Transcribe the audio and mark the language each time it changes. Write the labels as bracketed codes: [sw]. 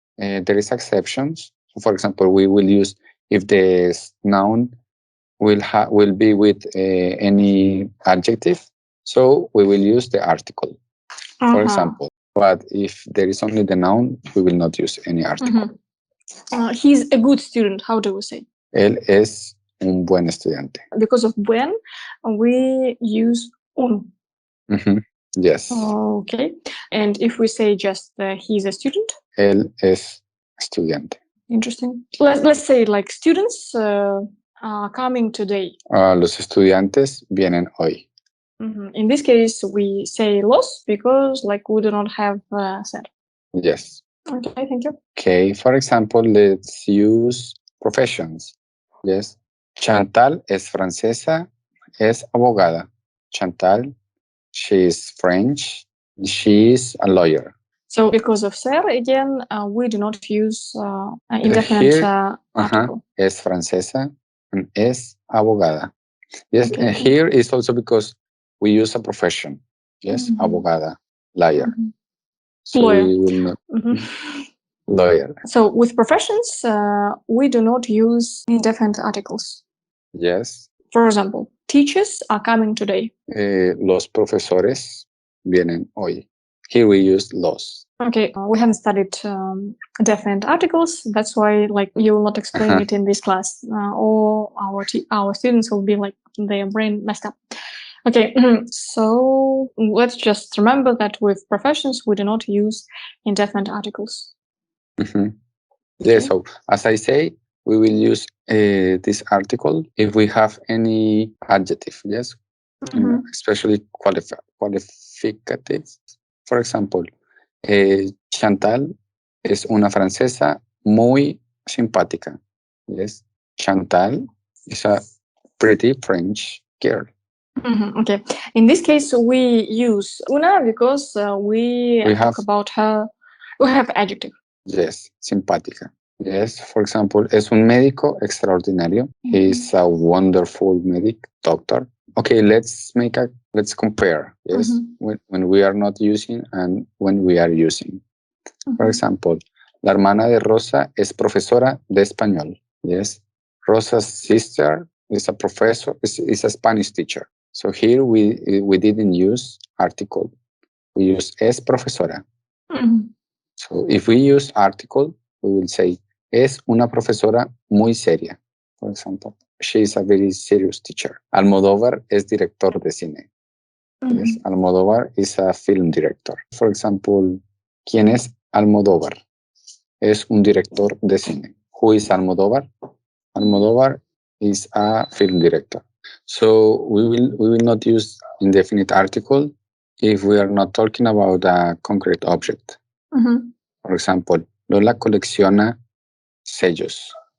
[en] There is exceptions. For example, we will use if the noun will be with any adjective, so we will use the article, for example. But if there is only the noun, we will not use any article. He's a good student. How do we say? [es] Él es un buen estudiante. [en] Because of buen, we use un. Yes. Okay. And if we say just he's a student? [es] Él es estudiante. [en] Interesting. Let's say like students are coming today. [es] Los estudiantes vienen hoy. [en] In this case, we say los because like we do not have ser. Yes. Okay, thank you. Okay, for example, let's use professions. Yes. [es] Chantal es francesa, es abogada. [en] Chantal, she is French, she is a lawyer. So because of ser, again, we do not use indefinite article. [es] Es francesa and es abogada. [en] Yes, and here is also because we use a profession. Yes, abogada, lawyer. So lawyer. We will not. Lawyer. So with professions, we do not use indefinite articles. Yes. For example, teachers are coming today. [es] Los profesores vienen hoy. [en] Here we use los. Okay, we haven't studied definite articles. That's why, like, you will not explain it in this class. All our students will be like their brain messed up. Okay, so let's just remember that with professions, we do not use indefinite articles. Yeah, so as I say, we will use this article if we have any adjective, yes? Especially qualificative. For example, [es] Chantal es una francesa muy simpática. [en] Yes, Chantal is a pretty French girl. Okay, in this case, we use una because we talk about her. We have adjective. Yes, simpática. Yes, for example, [es] es un médico extraordinario. [en] He's a wonderful doctor. Okay, let's compare. Yes, when we are not using and when we are using. For example, [es] la hermana de Rosa es profesora de español. [en] Yes, Rosa's sister is a professor, is a Spanish teacher. So here we didn't use article. We use es profesora. So if we use article, we will say [es] es una profesora muy seria. [en] For example, she is a very serious teacher. [es] Almodóvar es director de cine. [en] Yes, Almodóvar is a film director. For example, [es] ¿quién es Almodóvar? Es un director de cine. [en] Who is Almodóvar? Almodóvar is a film director. So we will not use indefinite article if we are not talking about a concrete object. For example, [es] Lola colecciona sellos.